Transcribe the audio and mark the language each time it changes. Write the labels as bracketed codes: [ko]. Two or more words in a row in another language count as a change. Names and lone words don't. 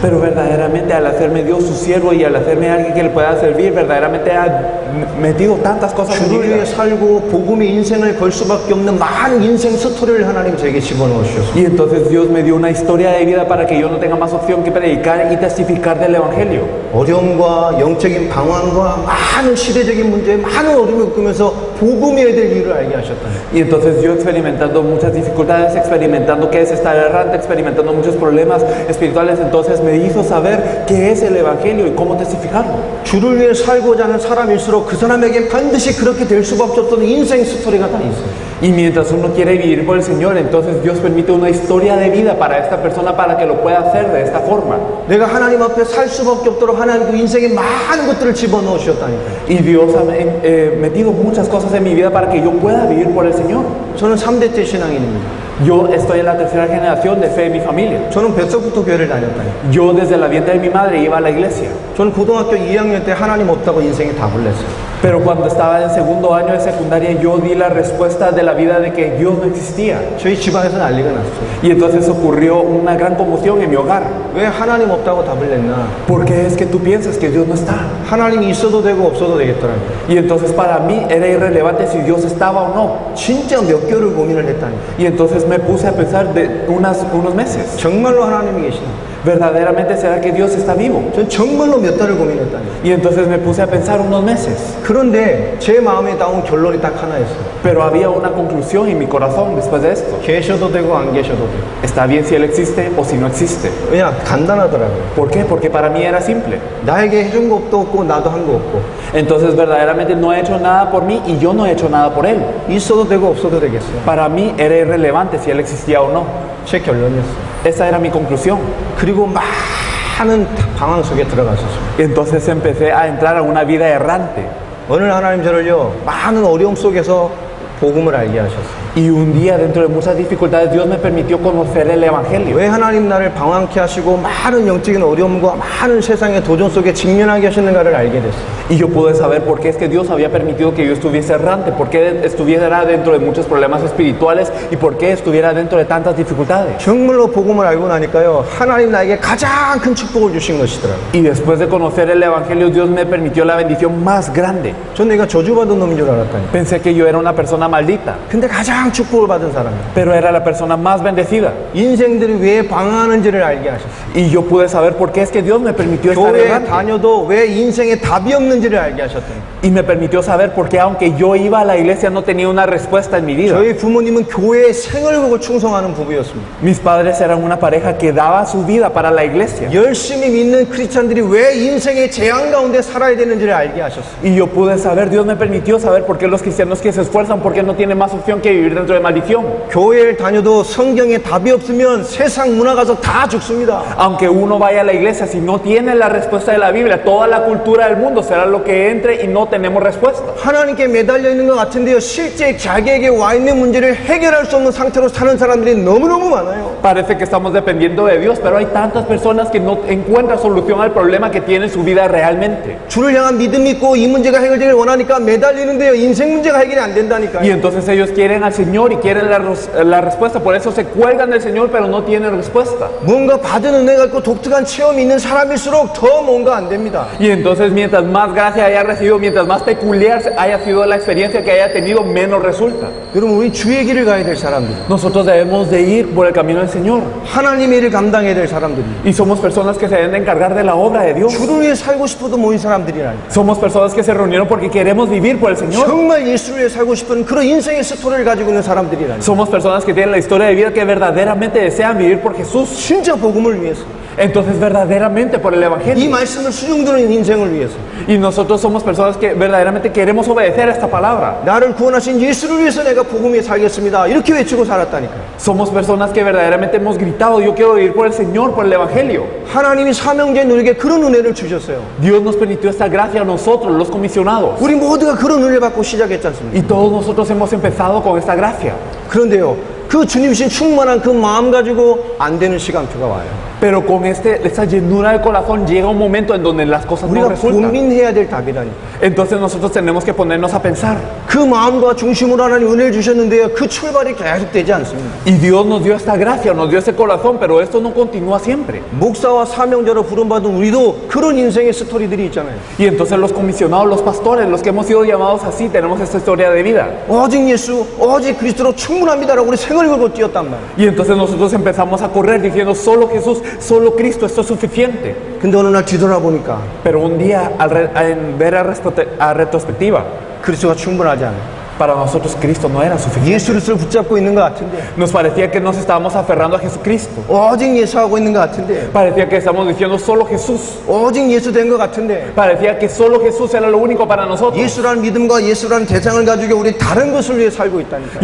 [es] Pero verdaderamente al hacerme Dios su siervo y al hacerme alguien que le pueda servir, verdaderamente ha metido tantas cosas en mi [ko] 주를 [es] vida. [ko] 위해 살고 복음의 인생을 걸 수밖에 없는 많은 인생 스토리를 하나님 제게 집어넣어 주셨어요. [es] Y entonces Dios me dio una historia de vida para que yo no tenga más opción que predicar y testificar del Evangelio. [ko] 어려움과 영적인 방황과 많은 시대적인 문제, 많은 어려움을 겪으면서 복음에 대한 이유를 알게 하셨다니. [es] Y entonces yo experimentando muchas dificultades, experimentando que es estar errante, experimentando muchos problemas espirituales, entonces me hizo saber qué es el Evangelio y cómo testificarlo. [ko] 주를 위해 살고자 하는 사람일수록 그 사람에게 반드시 그렇게 될 수밖에 없던 인생 스토리가 다 있어요. [es] Y mientras uno quiere vivir por el Señor, entonces Dios permite una historia de vida para esta persona para que lo pueda hacer de esta forma. [ko] 내가 하나님 앞에 살 수밖에 없도록 하나님 그 인생에 많은 것들을 집어넣어 주셨다니까요. [es] Y Dios ha metido muchas cosas en mi vida para que yo pueda vivir por el Señor. [ko] 저는 3대째 신앙인입니다. [es] Yo estoy en la tercera generación de fe en mi familia. [ko] 저는 뱃속부터 교회를 다녔다니. [es] Yo desde el vientre de mi madre iba a la iglesia. [ko] 저는 고등학교 2학년 때 하나님 없다고 인생에 답을 냈어요. [es] Pero cuando estaba en segundo año de secundaria, yo di la respuesta de la vida de que Dios no existía. [ko] 저희 집안에서 난리가 났어요. [es] Y entonces ocurrió una gran conmoción en mi hogar. [ko] 왜 하나님 없다고 답을 냈나? [es] ¿Por qué es que tú piensas que Dios no está? [ko] 하나님이 있어도 되고 없어도 되겠더라고요. [es] Y entonces para mí era irrelevante si Dios estaba o no. [ko] 진짜 몇 개월을 고민을 했다니. [es] Y entonces me puse a pensar de unos meses. [ko] 정말로 하나님이 계시나? [es] ¿Verdaderamente será que Dios está vivo? [ko] 전 정말로 몇 달을 고민했다니. [es] Y entonces me puse a pensar unos meses. [ko] 그런데 제 마음에 나온 결론이 딱 하나였어요. [es] Pero había una conclusión en mi corazón después de esto. [ko] 계셔도 되고 안 계셔도 돼요. [es] Está bien si Él existe o si no existe. [ko] 왜냐? 간단하더라고요. [es] ¿Por qué? Porque para mí era simple. [ko] 나에게 해준 것도 없고 나도 한 거 없고. [es] Entonces verdaderamente no ha hecho nada por mí y yo no he hecho nada por Él. [ko] 있어도 되고 없어도 되겠어요. [es] Para mí era irrelevante si Él existía o no. [ko] 제 결론이었어요. [es] Esa era mi conclusión. [ko] 그리고 많은 방황 속에 들어갔었어요. [es] Entonces empecé a entrar a una vida errante. [ko] 어느 날 하나님 저를요, 많은 어려움 속에서 복음을 알게 하셨어요. [es] Y un día, dentro de muchas dificultades, Dios me permitió conocer el Evangelio. [ko] 왜 하나님 나를 방황케 하시고 많은 영적인 어려움과 많은 세상의 도전 속에 직면하게 하시는가를 알게 됐어요. [es] Y yo pude saber por qué es que Dios había permitido que yo estuviese errante, por qué estuviera dentro de muchos problemas espirituales y por qué estuviera dentro de tantas dificultades. [ko] 정말로 복음을 알고 나니까요, 하나님 나에게 가장 큰 축복을 주신 것이더라고요. [es] Y después de conocer el Evangelio, Dios me permitió la bendición más grande. [ko] 전 내가 저주받은 놈인 줄 알았다니. [es] Pensé que yo era una persona maldita, [ko] 근데 가장 축복을 받은 사람이에요. [es] pero era la persona más bendecida. [ko] 인생들이 왜 방황하는지를 알게 하셨어요. [es] Y yo pude saber por qué es que Dios me permitió estar [ko] 교회에 [es] errante. [ko] 다녀도 왜 인생에 답이 없는지를 알게 하셨더니. [es] Y me permitió saber por qué, aunque yo iba a la iglesia, no tenía una respuesta en mi vida. [ko] 저희 부모님은 교회의 생활복을 충성하는 부부였습니다. [es] Mis padres eran una pareja que daba su vida para la iglesia. [ko] 열심히 믿는 크리스찬들이 왜 인생의 재앙 가운데 살아야 되는지를 알게 하셨어요. [es] Y yo pude saber, Dios me permitió saber por qué los cristianos que se esfuerzan, por qué no tienen más opción que vivir dentro de maldición. [ko] 교회를 다녀도 성경에 답이 없으면 세상 문화 가서 다 죽습니다. [es] Aunque uno vaya a la iglesia, si no tiene la respuesta de la Biblia, toda la cultura del mundo será lo que entre y no tenemos respuesta. [ko] 하나님께 매달려 있는 것 같은데요, 실제 자기에게 와 있는 문제를 해결할 수 없는 상태로 사는 사람들이 너무너무 많아요. [es] Parece que estamos dependiendo de Dios, pero hay tantas personas que no encuentran solución al problema que tiene en su vida realmente. [ko] 주를 향한 믿음이 있고 이 문제가 해결되길 원하니까 매달리는데요, 인생 문제가 해결이 안 [es] Y [ko] 된다니까요. [es] entonces ellos quieren al Señor y quieren la respuesta, por eso se cuelgan del Señor, pero no tienen respuesta. [ko] 뭔가 받은 은혜가 있고 독특한 체험이 있는 사람일수록 더 뭔가 안 됩니다. [es] Y entonces mientras más gracia haya recibido, mientras más peculiar haya sido la experiencia que haya tenido, menos resulta. [ko] 여러분, 우리 주의 길을 가야 될 사람들, [es] Nosotros debemos de ir por el camino del Señor. [ko] 하나님의 일을 감당해야 될 사람들이, [es] Y somos personas que se deben de encargar de la obra de Dios. [ko] 주를 위해 살고 싶어도 모인 사람들이라니. [es] Somos personas que se reunieron porque queremos vivir por el Señor. [ko] 정말 예수를 위해 살고 싶은 그런 인생의 스토리를 가지고 있는 사람들이라니. [es] Somos personas que tienen la historia de vida que verdaderamente desean vivir por Jesús. [ko] 진짜 복음을 위해서, [es] Entonces verdaderamente por el [ko] 이 [es] Evangelio. [ko] 말씀을 수용드는 인생을 위해서, [es] Y nosotros somos personas que verdaderamente queremos obedecer a esta palabra. [ko] 나를 구원하신 예수를 위해서 내가 복음 위해 살겠습니다, 이렇게 외치고 살았다니까요. [es] Somos personas que verdaderamente hemos gritado, yo quiero vivir por el Señor, por el Evangelio. [ko] 하나님이 사명자인 우리에게 그런 은혜를 주셨어요. [es] Dios nos permitió esta gracia a nosotros, los comisionados. [ko] 우리 모두가 그런 은혜를 받고 시작했지 않습니까? [es] Y todos nosotros hemos empezado con esta gracia. [ko] 그런데요, 그 주님이신 충만한 그 마음 가지고 안 되는 시간표가 와요. [es] Pero con esta llenura del corazón llega un momento en donde las cosas no [ko] 우리가 [es] resultan. [ko] 고민해야 될 답이라니. [es] Entonces nosotros tenemos que ponernos a pensar. [ko] 그 마음과 중심으로 하나님 은혜를 주셨는데요, 그 출발이 계속되지 않습니다. [es] Y Dios nos dio esta gracia, nos dio ese corazón, pero esto no continúa siempre. [ko] 목사와 사명자로 부름받은 우리도 그런 인생의 스토리들이 있잖아요. [es] Y entonces los comisionados, los pastores, los que hemos sido llamados así, tenemos esta historia de vida. [ko] 오직 예수, 오직 그리스도로 충분합니다라고 우리 생을 걸고 뛰었단 말이에요. [es] Y entonces nosotros empezamos a correr diciendo solo Jesús, solo Cristo, esto es suficiente. [ko] 근데 어느 날 뒤돌아보니까 [es] Pero un día, en ver a retrospectiva, [ko] 그리스도가 충분하지 않아요. [es] para nosotros Cristo no era suficiente. [ko] 예수를 붙잡고 있는 것 같은데, [es] Nos parecía que nos estábamos aferrando a Jesucristo. [ko] 오직 예수하고 있는 것 같은데, [es] Parecía que estamos diciendo solo Jesús. [ko] 오직 예수 된 것 같은데, [es] Parecía que solo Jesús era lo único para nosotros. [ko] 예수라는 믿음과 예수라는 대상을 가지고 우리 다른 것을 위해 살고 있다니까.